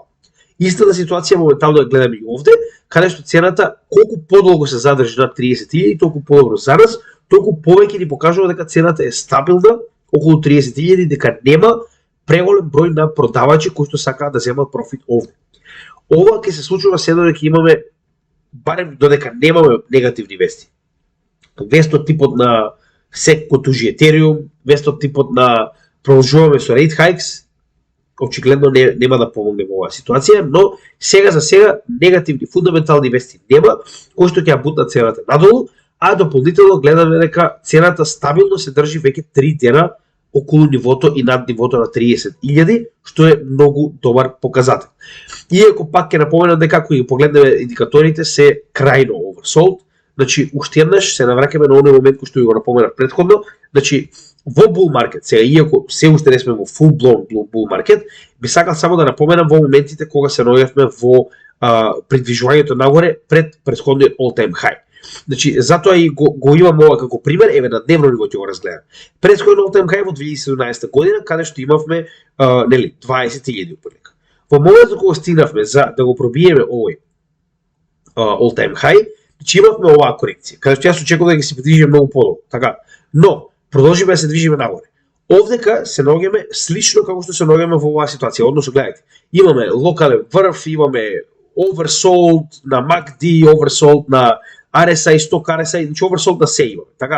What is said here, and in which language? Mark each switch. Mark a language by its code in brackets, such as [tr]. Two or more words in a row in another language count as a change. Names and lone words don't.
[mk] Истата ситуација моментално ја гледаме и овде, каде што цената колку подолго се задржи над 30.000, толку подобро за нас, толку повеќе ни покажува дека цената е стабилна околу 30.000, дека нема преголем број на продавачи кои што сакаат да земат профит овде. Ова ќе се случува седно дека имаме барем додека немаме негативни вести. Вест од типот на SEC кој тужи Ethereum, вест од типот на продолжуваме со [en] rate hikes, [mk] очигледно нема да помогне во оваа ситуација, но сега за сега негативни фундаментални вести нема, кои што ќе ја бутнат цената надолу, а дополнително гледаме дека цената стабилно се држи веќе 3 дена околу нивото и над нивото на 30.000, што е многу добар показател. Иако пак ќе напоменам дека кога ги погледнеме индикаторите се крајно oversold, значи уште еднаш се навраќаме на оној момент кој што го напоменав претходно, значи во [en] bull market, [mk] сега иако се уште не сме во [en] full blown bull market, [mk] би сакал само да напоменам во моментите кога се наоѓавме во придвижувањето нагоре пред претходниот [en] all time high. [mk] Значи, затоа и го имам ова како пример, еве на дневно ниво ќе го разгледам. Претходниот [en] all time high [mk] во 2017 година, каде што имавме 20.000 отприлика. Во моментот кога стигнавме за да го пробиеме овој [en] all time high, [mk] значи имавме оваа корекција, каде што јас очекував да ќе се придвижиме многу подолго, така. Но продолжиме да се движиме нагоре. Овдека се наоѓаме слично како што се наоѓаме во оваа ситуација. Односно, гледайте, имаме локален врв, имаме oversold на MACD, oversold на RSI, сток RSI, значи oversold на се имаме, така.